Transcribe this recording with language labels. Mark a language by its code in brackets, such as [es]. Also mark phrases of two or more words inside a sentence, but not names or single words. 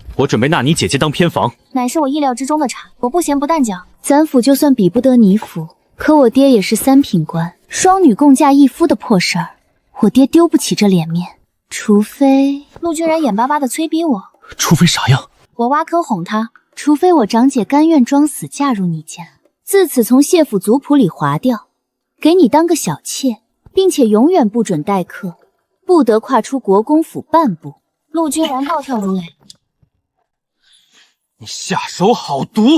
[zh] 我準備納你姐姐當偏房，乃是我意料之中的茬。我不咸不淡講，咱府就算比不得你府，可我爹也是3品官，双女共嫁一夫的破事兒，我爹丟不起這臉面。除非…… 陸君然眼巴巴的催逼我。除非啥樣？我挖坑哄他。除非我長姐甘願裝死嫁入你家，自此從謝府族譜裡劃掉，給你當個小妾，並且永遠不准待客，不得跨出國公府半步。陸君然暴跳如雷： 你下手好毒！